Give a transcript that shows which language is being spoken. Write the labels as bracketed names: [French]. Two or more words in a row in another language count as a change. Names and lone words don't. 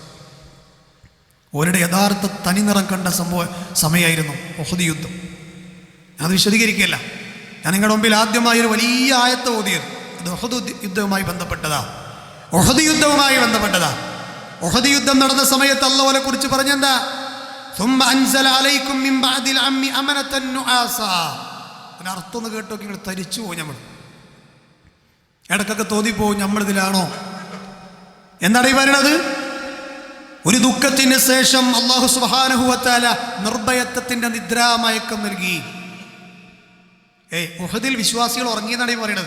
[Malayalam] അവരുടെ യഥാർത്ഥ തനിനിറം കണ്ട സമയമായിരുന്നു ഉഹദ് യുദ്ധം. അത് വിശദീകരിക്കുകയല്ല, ഞാൻ നിങ്ങളുടെ മുമ്പിൽ ആദ്യമായി ഒരു വലിയ ആയത്ത് ഓതിയത് അത് ഉഹദ് യുദ്ധവുമായി ബന്ധപ്പെട്ടതാ. ഉഹദ് യുദ്ധവുമായി ബന്ധപ്പെട്ടതാ. ഉഹദ് യുദ്ധം നടന്ന സമയത്ത് അല്ലാഹുവിനെ കുറിച്ച് പറഞ്ഞെന്താ, [Arabic] ثم انزل عليكم من بعد العم امنه نعاسا. [Malayalam] അർത്ഥം ഒന്ന് കേട്ടോ, നിങ്ങൾ തരിച്ചു പോകും. നമ്മൾ ഇടക്കൊക്കെ തോന്നിപ്പോവും നമ്മളിതിലാണോ എന്താണ് ഈ പറയുന്നത്. ഒരു ദുഃഖത്തിന് ശേഷം [Arabic] الله سبحانه وتعالى [Malayalam] നിർഭയത്വത്തിന്റെ നിദ്രാമയക്കം നൽകി. ഉഹദിൽ വിശ്വാസികൾ ഉറങ്ങിയെന്നാണ് ഈ പറയുന്നത്.